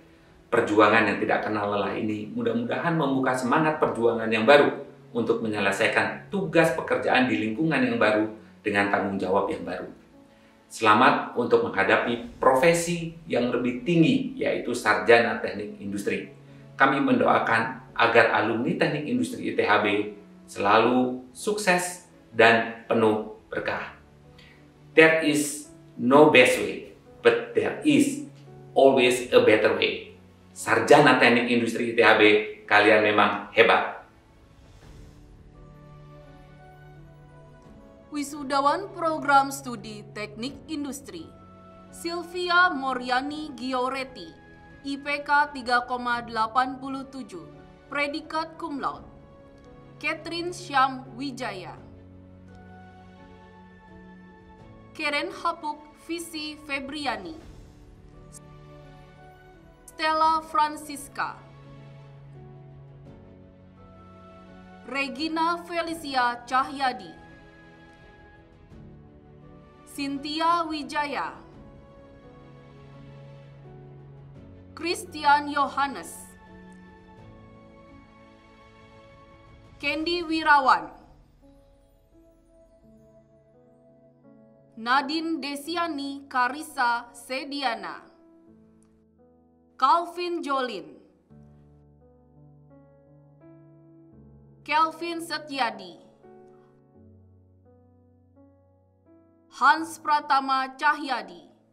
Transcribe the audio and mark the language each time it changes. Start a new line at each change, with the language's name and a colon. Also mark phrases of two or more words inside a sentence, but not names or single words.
Indonesian: Perjuangan yang tidak kenal lelah ini mudah-mudahan membuka semangat perjuangan yang baru untuk menyelesaikan tugas pekerjaan di lingkungan yang baru dengan tanggung jawab yang baru. Selamat untuk menghadapi profesi yang lebih tinggi, yaitu sarjana teknik industri. Kami mendoakan agar alumni teknik industri ITHB selalu sukses dan penuh berkah.
English: There is no best way, but there is always a better way.
Indonesian: Sarjana teknik industri ITHB, kalian memang hebat. Wisudawan Program Studi Teknik Industri, Sylvia Moriani Gioreti, IPK 3,87, predikat
Latin: cum laude.
Indonesian: Catherine Syam Wijaya. Keren Hapuk Visi Febriani. Stella Francisca. Regina Felicia Cahyadi. Cynthia Wijaya. Christian Yohanes. Candy Wirawan. Nadine Desiani Karisa Sediana. Calvin Jolin. Kelvin Setyadi. Hans Pratama Cahyadi.